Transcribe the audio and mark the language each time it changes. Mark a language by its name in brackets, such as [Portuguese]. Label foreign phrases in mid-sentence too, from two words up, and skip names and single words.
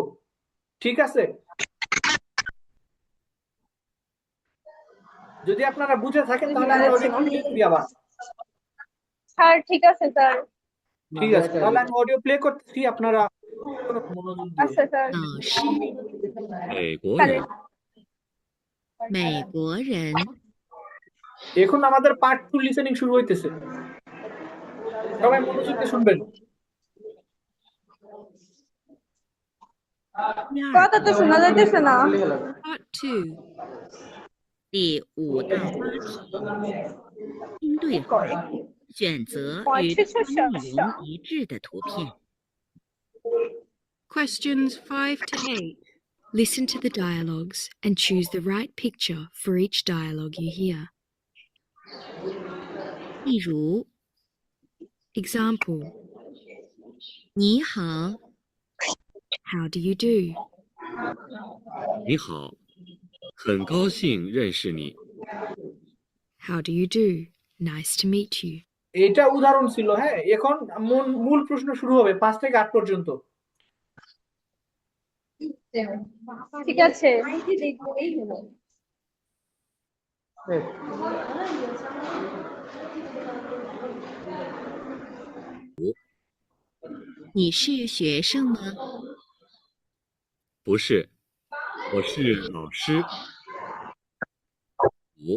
[Bangla] ঠিক আছে? যদি আপনারা বুঝে থাকেন তাহলে আমি [English] audio play [Bangla] করি আবার। স্যার ঠিক আছে স্যার। ঠিক আছে, তাহলে আমি [English] audio play [Bangla] করতেছি, আপনারা মনোযোগ দিয়ে। আচ্ছা স্যার। [Chinese] 老师，美国 [Bangla] স্যার [Chinese] 人，美国人， [Bangla] এখন আমাদের [English] part 2 listening [Bangla] শুরু হইতেছে, সবাই মনোযোগ দিয়ে শুনবেন। [Chinese] 第二 [Bangla] কথা তো শোনা যাইতেছে না। [English] Part 2. [Chinese] 第5到8题，听对话，选择与对话内容一致的图片。 [English] Questions 5 to 8. Listen to the dialogues and choose the right picture for each dialogue you hear. [Chinese] 例如， [English] Example: [Chinese] 你好， [English] How do you do? [Chinese] 你好，很高兴认识你。 [English] How do you do? Nice to meet you. [Bangla] এটা উদাহরণ ছিল, হ্যাঁ। এখন মূল প্রশ্ন শুরু হবে 5 থেকে 8 পর্যন্ত। ঠিক আছে। [Chinese] 你是学生吗？不是，我是老师。5，